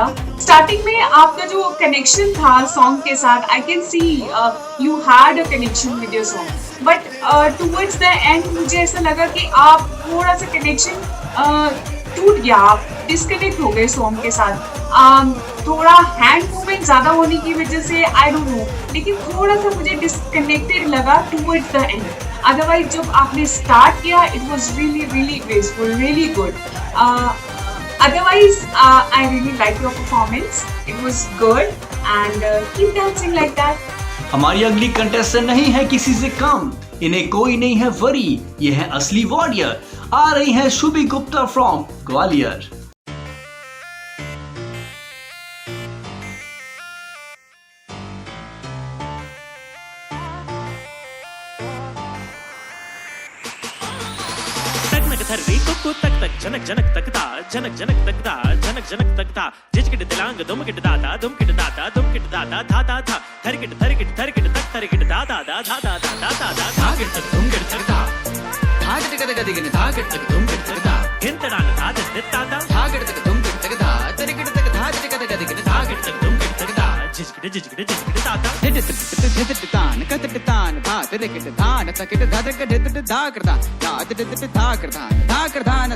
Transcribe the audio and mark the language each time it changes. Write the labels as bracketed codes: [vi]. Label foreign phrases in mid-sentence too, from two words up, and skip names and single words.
[hi] स्टार्टिंग में आपका जो कनेक्शन था सॉन्ग के साथ, [en] I can see you had a connection with your song, but towards the end [hi] मुझे ऐसा लगा कि आप थोड़ा सा कनेक्शन टूट गया, डिस्कनेक्ट हो गए सॉन्ग के साथ। थोड़ा [en] hand movement [hi] ज़्यादा होने की वजह से [en] I don't know, [hi] लेकिन थोड़ा सा मुझे डिस्कनेक्टेड लगा [en] towards the end. अदरवाइज [hi] जब आपने स्टार्ट किया [en] it was really really graceful, really good. Otherwise, I really like your performance. It was good and keep dancing like that. [hi] हमारी अगली कंटेस्टेंट नहीं है किसी से कम, इन्हें कोई नहीं है वरी, ये है असली वॉरियर। आ रही है शुभी गुप्ता फ्रॉम ग्वालियर। थर्री कुकु तक तक जनक जनक तकता जनक जनक तकता जनक जनक तकता जिजकिट दिलांग दुमकिट दादा दुमकिट दादा दुमकिट दादा धा धा धा थरकिट थरकिट थरकिट तक थरकिट दादा दा धा धा धा धा धा धा धाकिट तक दुमकिट तकता धाकिट कद कदिगिन धाकिट तक दुमकिट तकता हिंतडान धाद दित्तादा धाकिट तक दुमकिट तकता थरकिट तक धाकिट कद कदिगिन धाकिट तक दुमकिट तकता जिजकिट जिजकिट जिजकिट दादा हिंत तान कत तान भात रिकिट धान तकिट धदक धिद धाकरदा दाद धिद धाकरदा धाकरदान